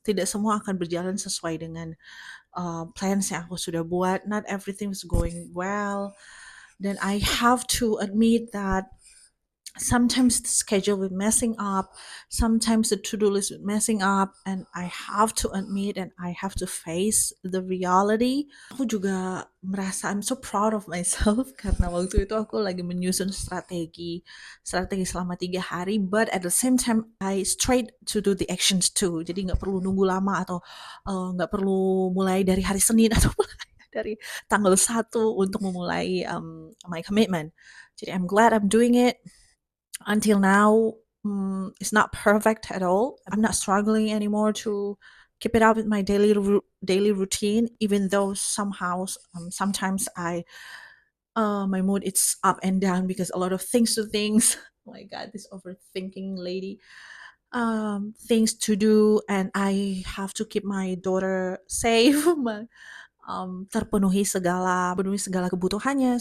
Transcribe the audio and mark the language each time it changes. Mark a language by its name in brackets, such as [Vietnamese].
[Indonesian] Tidak semua akan berjalan sesuai dengan plans yang aku sudah buat. [English] Not everything is going well. Then I have to admit that sometimes the schedule will messing up, sometimes the to-do list will messing up, and I have to admit and I have to face the reality. [Indonesian] Aku juga merasa [English] I'm so proud of myself [Indonesian] karena waktu itu aku lagi menyusun strategi selama 3 hari, [English] but at the same time I straight to do the actions too. [Indonesian] Jadi nggak perlu nunggu lama atau nggak perlu mulai dari hari Senin atau dari tanggal 1 untuk memulai [English] my commitment. [Indonesian] Jadi [English] I'm glad I'm doing it. Until now, It's not perfect at all. I'm not struggling anymore to keep it up with my daily routine, even though sometimes my mood it's up and down because a lot of things to things. Oh my god, this overthinking lady. Things to do, and I have to keep my daughter safe. [Indonesian] Penuhi segala kebutuhannya.